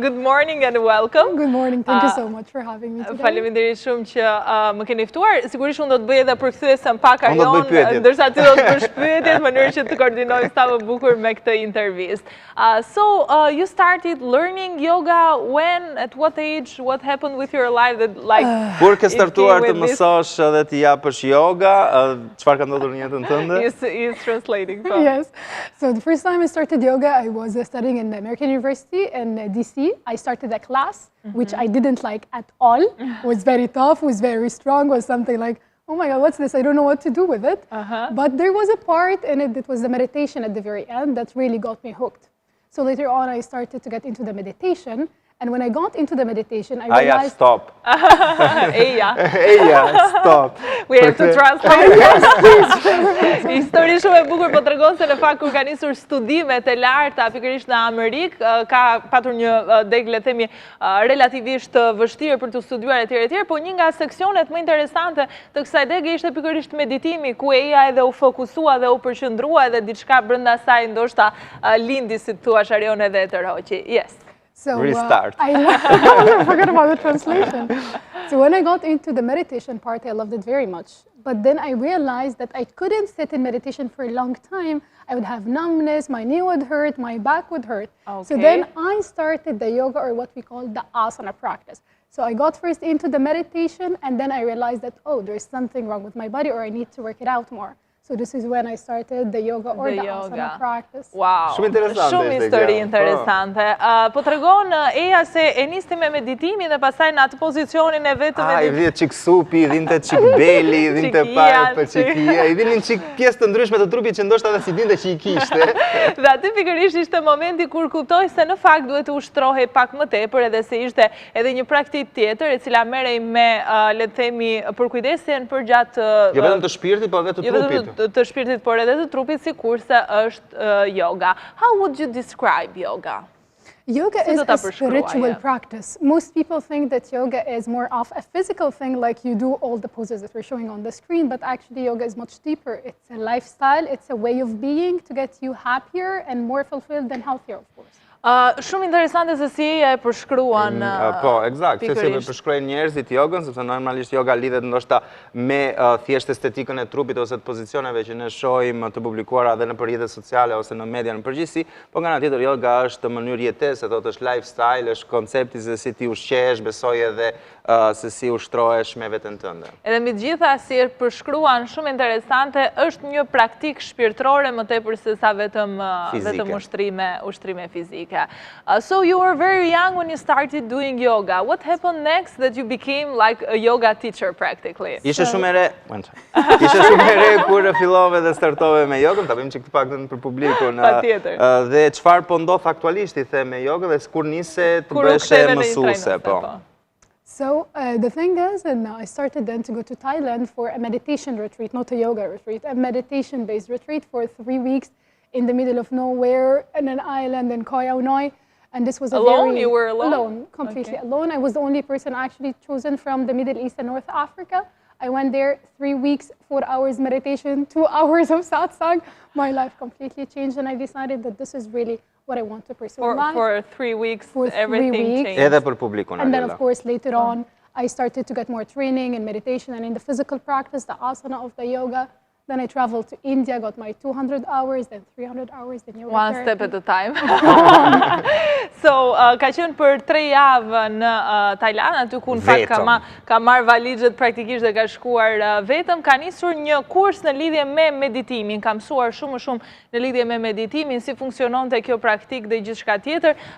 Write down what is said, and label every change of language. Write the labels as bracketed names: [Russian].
[English] Good morning and welcome. Good morning. Thank you so much for having me today. [Albanian] Faleminderit shumë që më keni ftuar. Sigurisht unë do të bëj edhe përkthyesën pak Unë do të Arjon, bëj pyetjet. ndërsa ti do të bësh pyetjet në mënyrë që të koordinojmë sa më bukur me këtë intervistë. [English] So you started learning yoga when, at what age, what happened with your life that like [Albanian] Kur ke startuar [English] it [Albanian] të [English] came with this? [Albanian] mësosh dhe të japësh yoga, çfarë ka ndodhur në jetën tënde? [English] He's translating. So. Yes. So the first time I started yoga, I was studying in the American University in DC. I started a class, which I didn't like at all. It was very tough, was very strong, was something like, oh my God, what's this? I don't know what to do with it. But there was a part in it that was the meditation at the very end that really got me hooked. So later on, I started to get into the meditation. And when I got into the meditation, I realized... Stop. Eja. Eja, stop. We have to translate. [Albanian] Histori shumë e bukur, po tregon se në fakt kur ka nisur studimet e larta pikërisht në Amerikë, ka patur një deg, le të themi, relativisht vështirë për të studiuar etj, po një nga seksionet më interesante të kësaj dege ishte pikërisht meditimi, ku Eja edhe u fokusua dhe u përqendrua edhe diçka brenda saj ndoshta lindi, si thua Arjon, edhe të roqi. [English] Yes. So, Restart. I forgot about the translation. So when I got into the meditation part, I loved it very much. But then I realized that I couldn't sit in meditation for a long time. I would have numbness, my knee would hurt, my back would hurt. Okay. So then I started the yoga, or what we call the asana practice. So I got first into the meditation, and then I realized that, oh, there's something wrong with my body, or I need to work it out more. So this is when I started the yoga or the asana practice. Wow. [Albanian] Shumë interesante. Shumë histori interesante. Po tregon Eja se e nisti me meditimin dhe pastaj në atë pozicionin e vetë I vinte çik supi, vinte çik beli, vinte pak për çikia, I vinin çik pjesë të ndryshme të trupit që ndoshta edhe si dinte që I kishte. Dhe aty pikërisht ishte momenti kur kuptoj se në fakt duhet të ushtrohej pak më tepër, edhe se ishte edhe një praktikë tjetër e cila merrej me, le të themi, përkujdesjen përgjatë Jo vetëm të shpirtit, por edhe të trupit. Të shpirtit, por edhe të trupit, sikurse është yoga. [English] How would you describe yoga? Yoga is a spiritual practice. Most people think that yoga is more of a physical thing, like you do all the poses that we're showing on the screen, but actually yoga is much deeper. It's a lifestyle, it's a way of being to get you happier and more fulfilled and healthier, of course. [Albanian] Shumë interesante se si e përshkruan Po, eksakt, se si e përshkruajnë njerëzit jogën, sepse normalisht yoga lidhet ndoshta me thjesht estetikën e trupit ose të pozicioneve që ne shohim të publikuara edhe në rrjetet sociale ose në media në përgjithësi, po nga ana tjetër yoga është mënyrë jetese, thotë është lifestyle, është koncepti se si ti ushqehesh, besoj edhe se si ushtrohesh me veten tënde. Edhe mbi të gjitha, si e përshkruan shumë interesante, është një praktikë shpirtërore më tepër se sa vetëm ushtrime fizike. [English] So you were very young when you started doing yoga. What happened next that you became like a yoga teacher practically? [Albanian] Ishe shumë e re. Ishe shumë e re kur fillove dhe startove me jogën, ta bëjmë çik të paktën për publikun. Patjetër. Dhe çfarë po ndodh aktualisht I them me jogën dhe kur nise të bëheshe mësuese, po. [English] So the thing is, and I started then to go to Thailand for a meditation retreat, not a yoga retreat, a meditation-based retreat for 3 weeks in the middle of nowhere, in an island in Koh Noi. And this was alone? You were alone? Alone, completely alone. I was the only person actually chosen from the Middle East and North Africa. I went there 3 weeks, 4 hours meditation, 2 hours of satsang. My life completely changed, and I decided that this is really what I want to pursue in life. For 3 weeks, everything changed. [Albanian] Edhe për publikun. [English] And then, of course, later on, I started to get more training in meditation and in the physical practice, the asana of the yoga. Then I traveled to India, got my 200 hours, then 300 hours, then yoga One therapy. step at a time. [Albanian] So, ka qenë për 3 javë në Tajland, aty ku në fakt ka marrë valixhet praktikisht dhe ka shkuar vetëm. Ka nisur një kurs në lidhje me meditimin, ka mësuar shumë në lidhje me meditimin, si funksiononte kjo praktik dhe gjithçka tjetër.